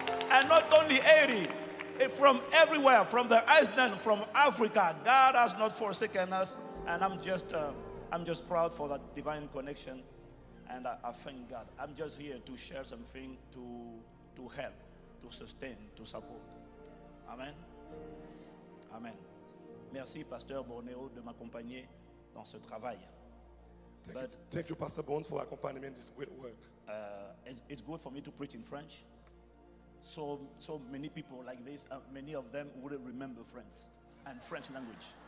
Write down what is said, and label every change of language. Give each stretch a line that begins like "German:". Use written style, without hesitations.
English: And not only Haiti, from everywhere, from the Iceland, from Africa. God has not forsaken us. And I'm just proud for that divine connection. And I thank God. I'm just here to share something to help, to sustain, to support. Amen. Amen.
French: Merci, Pasteur Bornéo, de m'accompagner dans ce travail.
English: Thank you, Pastor Bones, for accompanying me in this great work. It's good for me to preach in French. So many people like this, many of them wouldn't remember French and French language.